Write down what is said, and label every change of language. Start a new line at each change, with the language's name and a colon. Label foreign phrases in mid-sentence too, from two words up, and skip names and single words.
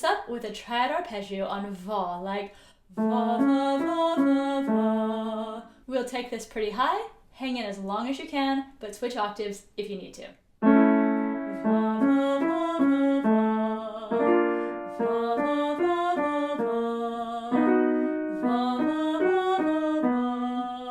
English: with a triad arpeggio on va, like va, va, va, va, va. We'll take this pretty high, hang in as long as you can, but switch octaves if you need to. Va, va, va, va, va. Va, va, va, va, va. Va, va, va, va, va.